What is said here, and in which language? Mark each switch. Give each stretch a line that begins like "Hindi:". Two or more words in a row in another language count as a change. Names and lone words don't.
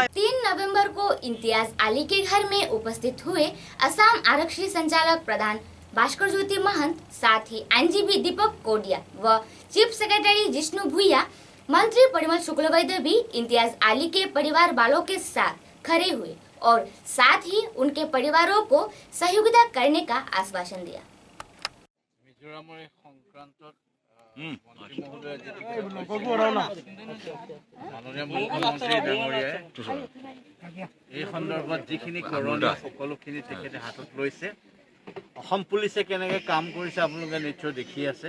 Hindi: 3 नवंबर को इम्तियाज अली के घर में उपस्थित हुए असम आरक्षी संचालक प्रधान भास्कर ज्योति महंत, साथ ही आईनजीबी दीपक कोडिया व
English: chief secretary
Hindi: जिष्णु भुइया, मंत्री परिमल शुक्लवैद्य भी इम्तियाज अली के परिवार वालों के साथ खड़े हुए और साथ ही उनके परिवारों को सहयोगिता करने का आश्वासन दिया।
Assamese: মাননীয় মুখ্যমন্ত্ৰী ডাঙৰীয়াই এই সন্দৰ্ভত যিখিনি কৰণীয় সকলোখিনি তেখেতে হাতত লৈছে। অসম পুলিচে কেনেকৈ কাম কৰিছে আপোনালোকে নিশ্চয় দেখি আছে।